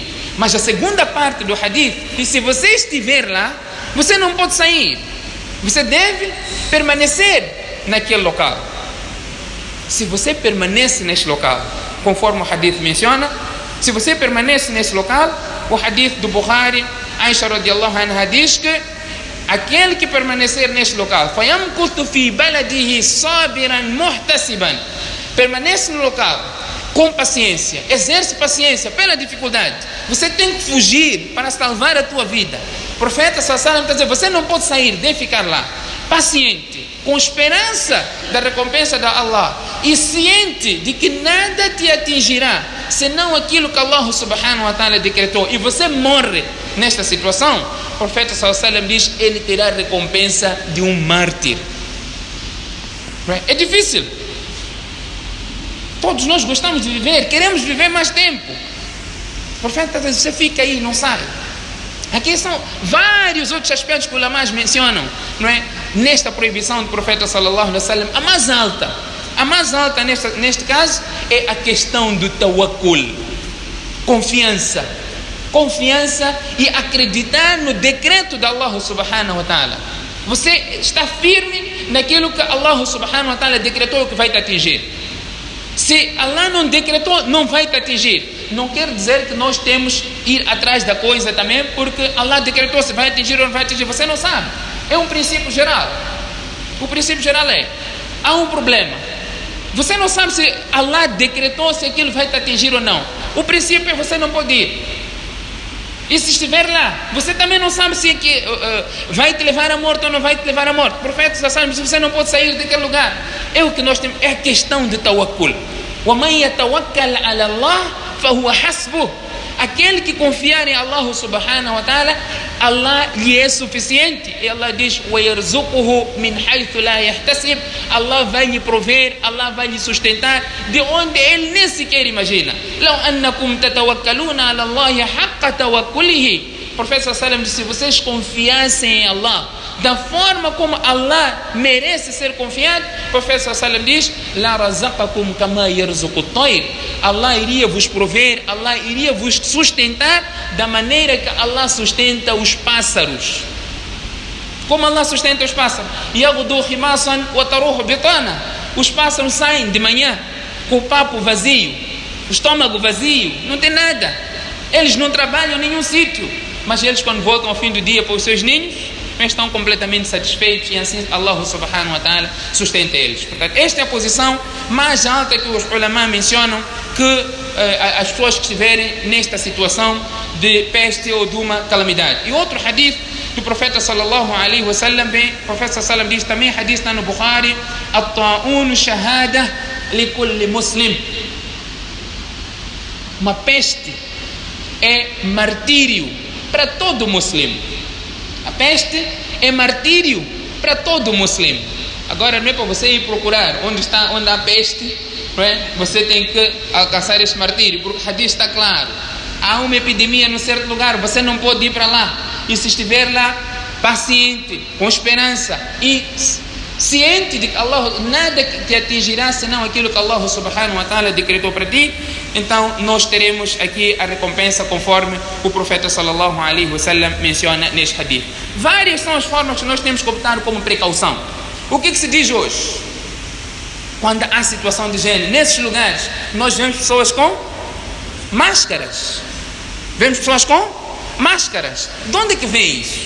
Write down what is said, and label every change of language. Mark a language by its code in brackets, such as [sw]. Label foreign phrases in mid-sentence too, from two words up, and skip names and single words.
[pt] Mas a segunda parte do hadith diz: se você estiver lá, você não pode sair, você deve permanecer naquele local. Se você permanece neste local, conforme o hadith menciona, se você permanece nesse local, o hadith do Bukhari, Aisha [ar] رضي الله عنها [pt] diz que aquele que permanecer neste local, [ar] فَيَمْكُثُ فِي بَلَدِهِ صَابِرًا مُحْتَسِبًا, [pt] permanece no local com paciência, exerce paciência pela dificuldade. Você tem que fugir para salvar a tua vida. O profeta [ar] صلى الله عليه وسلم [pt] está dizendo: você não pode sair, deve ficar lá, paciente, com esperança da recompensa da Allah e ciente de que nada te atingirá senão aquilo que Allah [ar] سبحانه وتعالى [pt] decretou, e você morre nesta situação, o profeta [ar] صلى الله عليه وسلم [pt] diz: ele terá a recompensa de um mártir. É difícil. Todos nós gostamos de viver, queremos viver mais tempo. O profeta diz: você fica aí, não sai. Aqui são vários outros aspectos que os ulama's mencionam, não é? Nesta proibição do profeta [ar] صلى الله عليه وسلم, [pt] a mais alta neste caso é a questão do tawakkul, confiança e acreditar no decreto de Allah [ar] سبحانه وتعالى. [pt] Você está firme naquilo que Allah [ar] سبحانه وتعالى [pt] decretou que vai te atingir. Se Allah não decretou, não vai te atingir. Não quer dizer que nós temos que ir atrás da coisa também, porque Allah decretou se vai atingir ou não vai atingir. Você não sabe. É um princípio geral. O princípio geral é: há um problema. Você não sabe se Allah decretou se aquilo vai te atingir ou não. O princípio é você não pode ir. E se estiver lá, você também não sabe se vai te levar à morte ou não vai te levar à morte. O profeta [ar] صلى الله عليه وسلم, [pt] você não pode sair daquele lugar. É o que nós temos, é a questão de tawakkul. [ar] وَمَنْ يَتَوَكَّلْ عَلَى اللَّهِ فَهُوَ حَسْبُهُ. [pt] Aquele que confiar em Allah [ar] سبحانه وتعالى, [pt] Allah lhe é suficiente. E Allah diz: [ar] وَيَرْزُقُهُ مِنْ حَيْثُ لَا يَحْتَسِبُ. [pt] Allah vai lhe prover, Allah vai lhe sustentar de onde ele nem sequer imagina. [ar] لَوْ أَنَّكُمْ تَتَوَكَّلُونَ عَلَى اللَّهِ حَقَّ تَوَكُّلِهِ. [pt] O profeta [ar] صلى الله عليه وسلم [pt] disse: se vocês confiassem em Allah da forma como Allah merece ser confiado, o profeta [ar] صلى الله عليه وسلم [pt] diz: [ar] لرزقكم كما يرزق الطير. [pt] Allah iria vos prover, Allah iria vos sustentar da maneira que Allah sustenta os pássaros. Como Allah sustenta os pássaros? [ar] يغدو خماصا وتروح بطانا. [pt] Os pássaros saem de manhã com o papo vazio, o estômago vazio, não tem nada. Eles não trabalham em nenhum sítio, mas eles, quando voltam ao fim do dia para os seus ninhos, estão completamente satisfeitos, e assim Allah [ar] سبحانه وتعالى [pt] sustenta eles. Portanto, esta é a posição mais alta que os ulama mencionam, que as pessoas que estiverem nesta situação de peste ou de uma calamidade. E outro hadith do profeta [ar] صلى الله عليه وسلم, [pt] o profeta [ar] صلى الله عليه وسلم [pt] diz também, hadith está no Bukhari: [ar] الطاعون شهادة لكل مسلم. [pt] Uma peste é martírio para todo muçulmano. A peste é martírio para todo muçulmano. Agora não é para você ir procurar onde há peste, não é? Você tem que alcançar esse martírio, porque o hadith está claro. Há uma epidemia num certo lugar, você não pode ir para lá. E se estiver lá, paciente, com esperança e ciente de que Allah nada te atingirá senão aquilo que Allah [ar] سبحانه وتعالى [pt] decretou para ti, então nós teremos aqui a recompensa conforme o profeta [ar] صلى الله عليه وسلم [pt] menciona neste hadith. Várias são as formas que nós temos que optar como precaução. O que se diz hoje? Quando há situação de género, nesses lugares, nós vemos pessoas com máscaras. Vemos pessoas com máscaras. De onde é que vem isso?